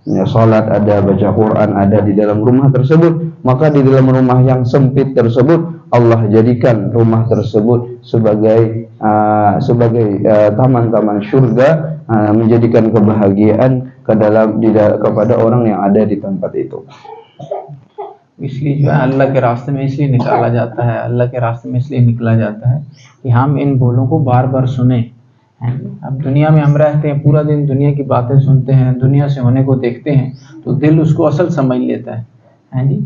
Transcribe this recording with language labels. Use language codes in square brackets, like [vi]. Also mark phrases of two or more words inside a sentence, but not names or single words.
[id] ya, salat ada, baca Quran ada di dalam rumah tersebut, maka di dalam rumah yang sempit tersebut Allah jadikan rumah tersebut sebagai taman-taman surga, menjadikan kebahagiaan kepada orang yang ada di tempat itu. [hi] इसलिए जो है अल्लाह के रास्ते में इसलिए निकाला जाता है, अल्लाह के रास्ते में इसलिए निकला जाता है कि हम इन बोलों को बार बार सुने। अब दुनिया में हम रहते हैं, पूरा दिन दुनिया की बातें सुनते हैं, दुनिया से होने को देखते हैं, तो दिल उसको असल समझ लेता है जी।